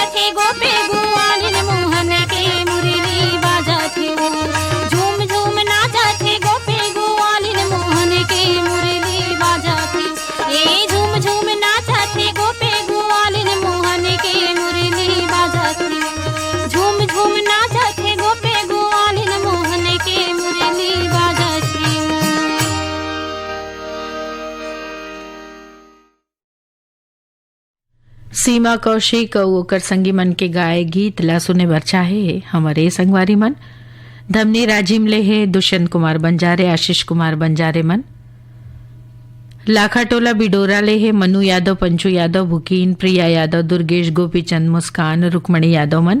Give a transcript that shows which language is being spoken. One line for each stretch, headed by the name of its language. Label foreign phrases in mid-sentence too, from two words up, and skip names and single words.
Chhattisgarhi: थे गोपे गोवालिन मोहन के मुरली बाजा थे झूम झूम नाचा थे गोपे गोवालिन मोहन के मुरली बाजा थे ये झूम झूम नाचा थे गोपे गोवालिन मोहन के मुरली बाजा थे झूम झूम नाचा थे गोपे गोवालिन मोहन के मुरली बाजा थे सीमा कौशिक और ओकर संगी मन के गाए गीत ला सुने बर चाहे हमारे संगवारी मन धमनी राजिम ले है दुष्यंत कुमार बंजारे आशीष कुमार बंजारे मन लाखाटोला बिडोरा ले है मनु यादव पंचू यादव भुकीन प्रिया यादव दुर्गेश गोपीचंद मुस्कान रुक्मणी यादव मन